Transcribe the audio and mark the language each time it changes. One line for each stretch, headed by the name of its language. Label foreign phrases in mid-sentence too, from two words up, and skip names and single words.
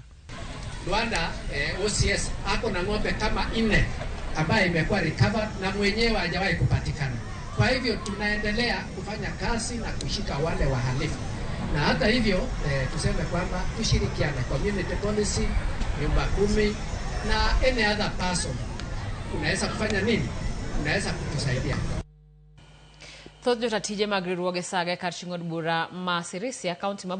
Swahili: Luanda OCS ako na ng'ombe kama 4 ambaye imekuwa recovered na mwenyewe hajawahi kupatikana. Kwa hivyo tunaendelea kufanya kazi na kushika wale wahalifu. Na hata hivyo tuseme kwamba tushirikiane,
English: community policy,
Swahili: nyumba 10 na
English: any other person.
Swahili: Unaweza kufanya nini? Unaweza kutusaidia.
Luo (Kenya and Tanzania): Thoth jotatije mag riwruoge saga kar ching'od bura ma Sirisia kaunti ma